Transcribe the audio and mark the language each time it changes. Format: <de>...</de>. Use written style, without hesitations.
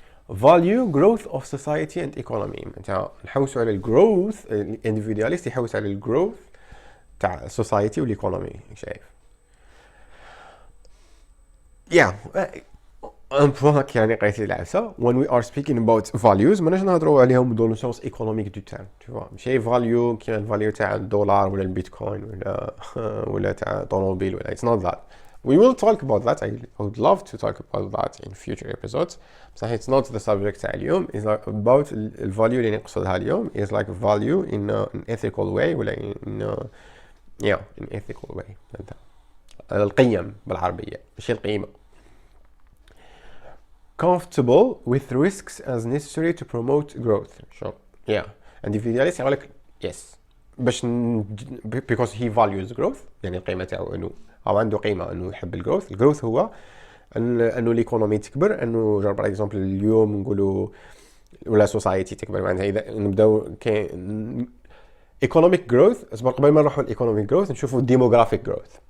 <en>value growth of society and economy</en> <ar>انت نحوسوا على الجروث الانديفيدواليست يحوس على الجروث تاع society والايكونومي شايف yeah ان بوان يعني قريت لي العفسه</ar> <en>when we are speaking about values</en> <ar>ماناش نهضروا عليهم دون سونس ايكونوميك دو تيرم</ar> <fr>tu vois</fr> <ar>ماشي فاليو كيما الفاليو تاع الدولار ولا البيتكوين ولا ولا تاع طوموبيل ولا</ar> <en>it's not that we will talk about that. I would love to talk about that in future episodes</en> <ar>بصح</ar> <en>it's not the subject</en> <ar>تاع اليوم.</ar> <en>is like about</en> <ar>الفاليو اللي نقصدها اليوم</ar> <en>is like value in an ethical way</en> <ar>ولا</ar> <en>in in ethical way.</en> <ar>القيم بالعربيه ماشي القيمه.</ar> <en>comfortable with risks as necessary to promote growth. Sure. Yeah.</en> <ar>Individualist يقول لك</ar> <en>yes</en> <ar>باش</ar> <en>because he values growth</en> <ar>يعني القيمة تاعو انه او عنده قيمة انه يحب الجروث. الجروث هو انه الايكونومي تكبر، انه جرب باغ اكزومبل اليوم نقولوا ولا سوسايتي تكبر. معناتها اذا نبداو كاين ايكونوميك جروث، اصبر قبل ما نروحوا الايكونوميك جروث نشوفوا ديموغرافيك جروث.</ar>